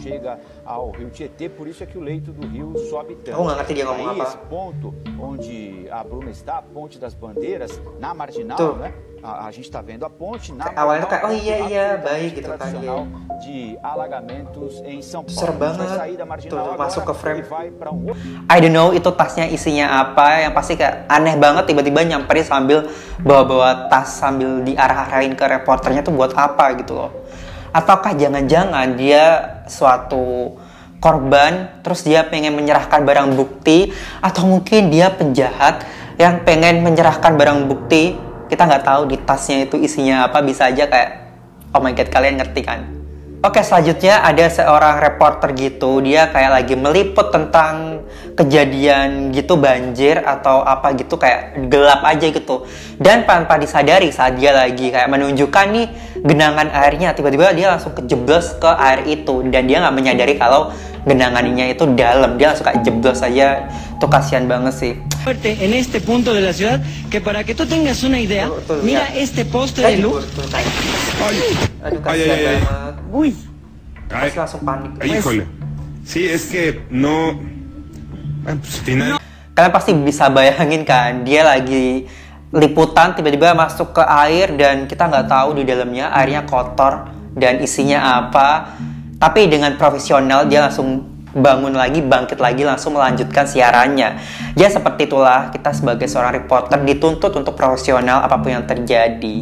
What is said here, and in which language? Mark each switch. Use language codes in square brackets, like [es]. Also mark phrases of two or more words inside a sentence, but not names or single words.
[id] Aku nggak ngerti dia ngomong apa. Tuh awalnya tuh kayak oh iya baik gitu kan ya. Serem banget tuh masuk ke frame. [en] I don't know [id] itu tasnya isinya apa, yang pasti kayak aneh banget tiba-tiba nyamperin sambil bawa-bawa tas sambil diarah-arahin ke reporternya tuh buat apa gitu loh. Ataukah jangan-jangan dia suatu korban terus dia pengen menyerahkan barang bukti, atau mungkin dia penjahat yang pengen menyerahkan barang bukti. Kita nggak tahu di tasnya itu isinya apa, bisa aja kayak [en] oh my god, [id] kalian ngerti kan. Oke, selanjutnya ada seorang reporter gitu, dia kayak lagi meliput tentang kejadian gitu banjir atau apa gitu, kayak gelap aja gitu. Dan tanpa disadari saat dia lagi kayak menunjukkan nih genangan airnya, tiba-tiba dia langsung kejeblos ke air itu dan dia nggak menyadari kalau genangannya itu dalam, dia langsung kayak jeblos aja. Tuh kasihan banget sih. [es] En este punto de la ciudad, que para que tú tengas una idea, mira este poste de luz. [id] Aduh kasihan banget. Uy. Terus langsung panik. [es] Híjole. Sí, es que no. Pues, final. [id] Kalian pasti bisa bayangin kan, dia lagi liputan tiba-tiba masuk ke air dan kita nggak tahu di dalamnya airnya kotor dan isinya apa. Tapi dengan profesional dia langsung bangun lagi, bangkit lagi, langsung melanjutkan siarannya. Ya seperti itulah kita sebagai seorang reporter dituntut untuk profesional apapun yang terjadi.